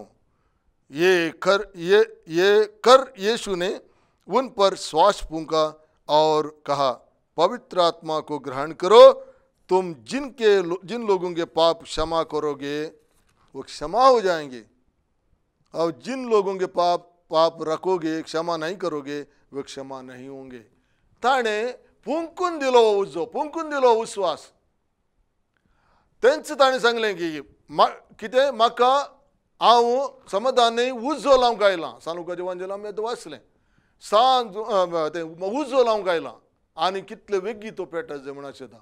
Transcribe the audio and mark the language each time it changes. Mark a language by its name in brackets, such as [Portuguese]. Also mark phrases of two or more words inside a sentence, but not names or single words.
[Hindi] ये कर यीशु ने उन पर श्वास फूंका और कहा, पवित्र आत्मा को ग्रहण करो। तुम जिन लोगों के पाप क्षमा करोगे वो क्षमा हो जाएंगे, और जिन लोगों के पाप रखोगे, क्षमा नहीं करोगे, वे क्षमा नहीं होंगे। [Konkani] ताणे फुंकून दिलो विश्वास। त्यांचं ताणे सांगलें की कितें म्हाका हांव समाधानी उजो लावंक आयलां। सांलुकाच्या वांजेला आमी आतां वाचलें, सांज तें उजो लावंक आयलां आनी कितले वेगी तो पेटत जे म्हण आशेता।